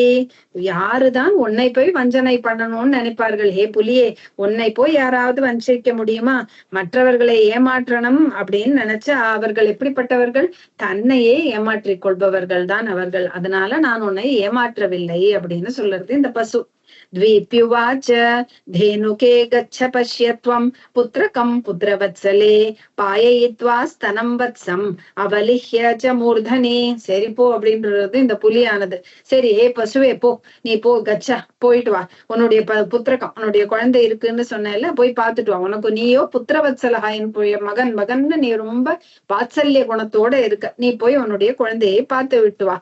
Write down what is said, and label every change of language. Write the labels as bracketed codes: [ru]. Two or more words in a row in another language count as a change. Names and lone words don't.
[ta] யாருதான் உன்னை போய் வஞ்சனை பண்ணணும்னு நினைப்பார்கள்? ஹே புலியே, உன்னை போய் யாராவது வஞ்சிக்க முடியுமா? மற்றவர்களை ஏமாற்றணும் அப்படின்னு நினைச்சா அவர்கள் எப்படிப்பட்டவர்கள்? தன்னையே ஏமாற்றிக் கொள்பவர்கள் தான் அவர்கள். அதனால நான் உன்னை ஏமாற்றவில்லை அப்படின்னு சொல்றது இந்த பசு. [sa] द्वीप्युवाच धेनुके गच्छ पश्यत्वं पुत्रकं पुत्रवत्सले पाययित्वा स्तनं वत्सं अवलिह्य च मूर्धनि. [ta] சரி போ அப்படின்றது இந்த புலியானது. சரி ஏ பசுவே போ, நீ போ, கச்சா போயிட்டு வா, உன்னுடைய புத்திரகம் உன்னுடைய குழந்தை இருக்குன்னு சொன்னேன்ல, போய் பார்த்துட்டு வா. உனக்கு நீயோ புத்திரவத்சலகாயின் மகன் மகன்னு நீ ரொம்ப வாத்சல்ய குணத்தோட இருக்க, நீ போய் உன்னுடைய குழந்தையை பார்த்து விட்டு வா.